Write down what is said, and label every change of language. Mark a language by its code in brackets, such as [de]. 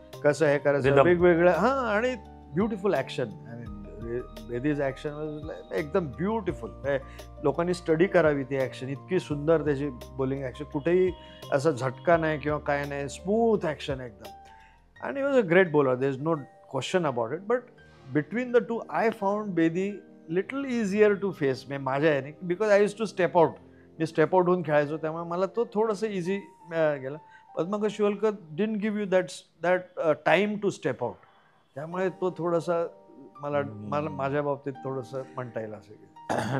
[mr] कसं हे करायचं वेगवेगळ्या आणि ब्युटिफुल ॲक्शन. बेदीज ॲक्शन वॉज एकदम ब्युटिफुल. लोकांनी स्टडी करावी ती ॲक्शन. इतकी सुंदर त्याची बॉलिंग ॲक्शन, कुठेही असा झटका नाही किंवा काय नाही, स्मूथ ॲक्शन एकदम. आणि [en] He was a great bowler, there is no question about it. But between the two, I found Bedi little easier to face. [mr] माझ्या याने, [en] because I used to step out. [mr] मी step out होऊन खेळायचो, त्यामुळे मला तो थोडंसं easy गेला. [en] Padmakar Shivalkar didn't give you that time to step out. [mr] त्यामुळे तो थोडासा मला माझ्या बाबतीत थोडंसं म्हणता येईल असं.